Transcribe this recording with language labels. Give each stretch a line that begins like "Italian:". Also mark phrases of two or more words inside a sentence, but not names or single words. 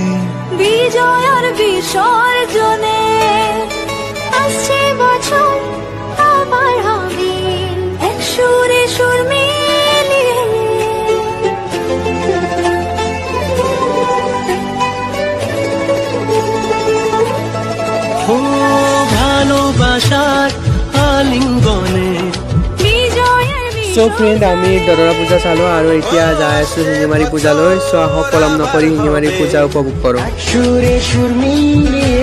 Bangla: বিজয়ের বিসর্জনে আসছে বছর আবার হবে এক সুরে সুর মিলিয়ে। ভালোবাসার আলিঙ্গনে।
English: So friend,
Assamese: আমি দদৰা পূজা চালোঁ আৰু এতিয়া যাই আছোঁ শিঙিমাৰী পূজালৈ। চ' আহক পলম নকৰি শিঙিমাৰী পূজা উপভোগ কৰোঁ।
Bangla: সুরে সুর মিলিয়ে